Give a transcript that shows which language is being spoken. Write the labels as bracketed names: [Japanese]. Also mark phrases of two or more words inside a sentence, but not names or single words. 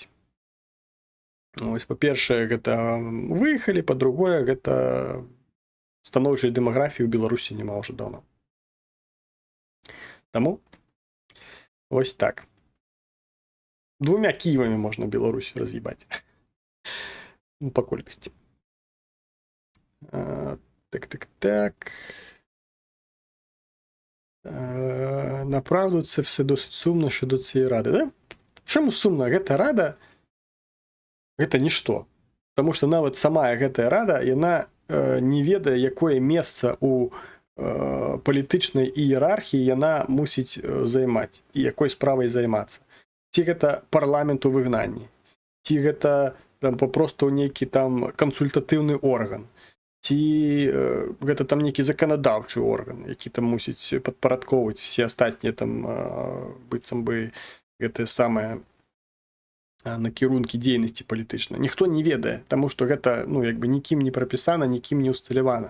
[Belarusian] Ось, па-першае, гэта выехалі, па-другое, гэта станоўчай дэмаграфіі ў Беларусі няма ўжо даўно. Таму вось так. 2 Кіевамі можна Беларусь раз'ебаць. Ну, па колькасці. [Ukrainian] Так. Направду, це все досить сумно щодо цієї ради, да? Чому сумно? [Belarusian] Гэта рада гэта нішто. Таму што нават сама гэтая рада, яна не ведае, якое месца ў палітычнай іерархіі яна мусіць займаць і якой справай займацца. Ці гэта парламент у выгнанні, ці гэта там папросту нейкі там кансультатыўны орган, ці гэта там нейкі заканадаўчы орган, які там мусіць падпарадкоўваць все астатнія там быццам бы гэтыя самыя накірункі дзейнасці палітычнай, ніхто не ведае, таму што гэта нікім не прапісана, нікім не усталявана.